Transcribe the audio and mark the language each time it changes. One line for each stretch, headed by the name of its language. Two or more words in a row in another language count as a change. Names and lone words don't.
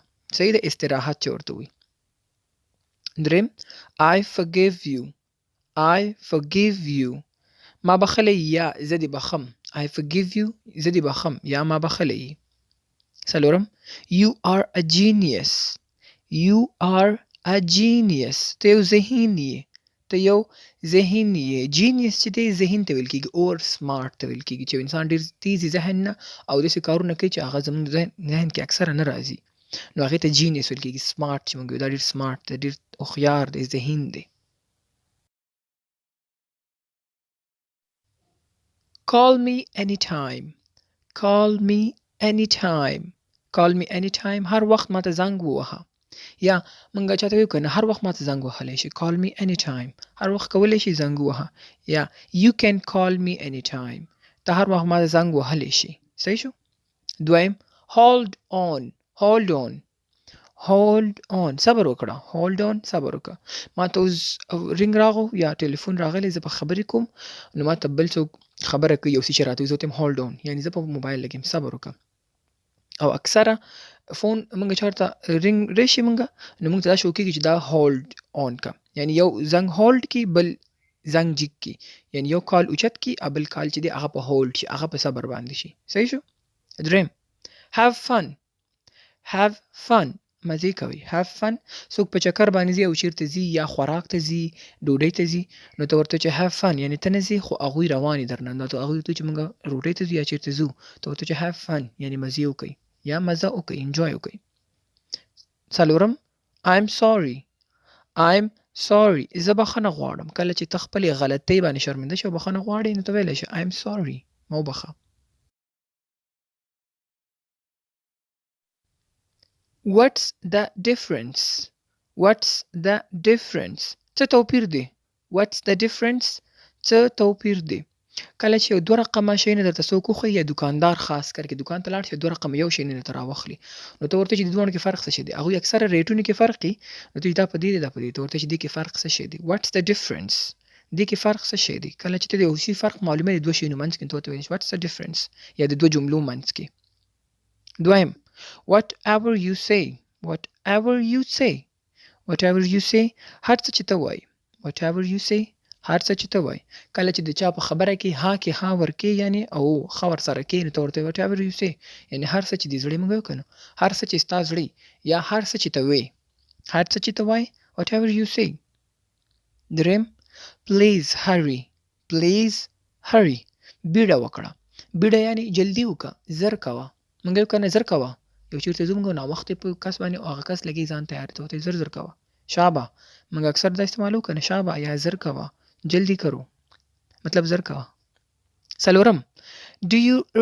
Pashto: صحیح ده استراحت چې ورته وایي. دریم
English: I forgive you. I forgive you.
Pashto: ما بخلی یا زه دې بخم.
English: I forgive you
Pashto: زه دې بخم یا ما بخلی. څلورم
English: You are a genius. You are a genius.
Pashto: ته یو ذهین یې. ته یو ذهین یې. جینیس چې دی ذهین ته ویل کېږي اور سمارټ ته ویل کېږي چې انسان ډېر تیزی ذهن نه او داسې کارونه کوي چې هغه زموږ ذهن کې اکثره نه راځي نو هغې ته جینیس ویل کېږي. سمارټ چې موږ وایو دا ډېر سمارټ دی ډېر هوښیار دی ذهین دی.
English: Call me anytime. Call me anytime. Call me anytime.
Pashto: هر وخت ماته زنګ ووهه. یا موږ چاته وایو که نه هر وخت ماته زنګ وهلی شي.
English: Call me anytime.
Pashto: هر وخت کولی شي زنګ ووهه.
English: یا You can call me anytime.
Pashto: ته هر وخت ماته زنګ وهلی شي. صحیح شو؟ دویم
English: Hold on. Hold on. Hold on.
Pashto: صبر وکړه.
English: Hold on.
Pashto: صبر وکړه. ماته اوس رنګ راغو یا ټلیفون راغلی زه په خبرې کوم نو ماته بل څوک خبره کوي یو څه چې راته وایي زه ورته یم
English: Hold on.
Pashto: یعنې زه په موبایل لګ یم صبر وکړه. او اکثره فون موږ چارته رنګ راشي موږ نو موږ ته دا شو کېږي چې دا
English: hold on
Pashto: کا یعنی یو زنګ هولډ کی بل زنګ جګ کی یعنی یو کال اوچت کی ابل کال چې دی هغه په هولډ شي هغه په صبر باندې شي صحیح شو دریم have fun مزه کوي
English: have fun
Pashto: څوک په چکر باندې ځي او چیرته ځي یا خوراک ته ځي ډوډۍ ته ځي نو ته ورته چې
English: have fun
Pashto: یعنی ته نه ځي خو هغوی روانې درنه نو ته هغوی ته چې موږ ډوډۍ ته ځو یا چیرته ځو ته ورته چې
English: have fun
Pashto: یعنی مزې وکړئ یا مزه وکړئ انجوای وکړئ څلورم
English: I'm sorry
Pashto: زه بخښنه غواړم کله چې ته خپلې غلطۍ باندې شرمنده شې او بخښنه غواړې نو ته ویلی شې
English: I'm sorry
Pashto: ما وبخښه
English: What's the difference
Pashto: څه توپیر دی
English: What's the difference
Pashto: څه توپیر دی کله چې یو دوه رقمه شی نه درته څوک وښیي یا دوکاندار خاص کر کې دوکان ته لاړ شي دوه رقمه یو شی نه درته راواخلي نو ته ورته چې د دواړو کې فرق څه شی دی هغوی اکثره ریټونو کې فرق وي نو ته دا په دې دی دا په دې ته ورته چې دې کې فرق څه شی دی
English: What's the difference
Pashto: دې کې فرق څه شی دی کله چې ته د یو شي فرق معلومه د دوه شیانو منځ کې ته ورته وایي
English: What's the difference
Pashto: یا د دوه جملو منځ کې دویم whatever
English: you say
Pashto: هر څه چې ته وایي
English: whatever you say
Pashto: هر څه چې ته وایي کله چې د چا په خبره کې ها ورکې یعنی او ښه ورسره کې نو ته ورته
English: whatever you say
Pashto: یعنی هر څه چې د زړه موږ وکړو هر څه چې ستا زړه یا هر څه چې ته وایي هر څه چې ته وایي
English: whatever you say
Pashto: دریم
English: please hurry
Pashto: بیړه وکړه بیړه یعنی جلدی وکړه زر کوه موږ یو کنه زر کوه یو چیرته ځو موږ ناوخته په کس باندې او هغه کس لګي ځان تیار ته زر کوه شابه موږ اکثر دا استعمالو کنه شابه یا زر کوه جلدی کرو مطلب زر کوه څلورم
English: do you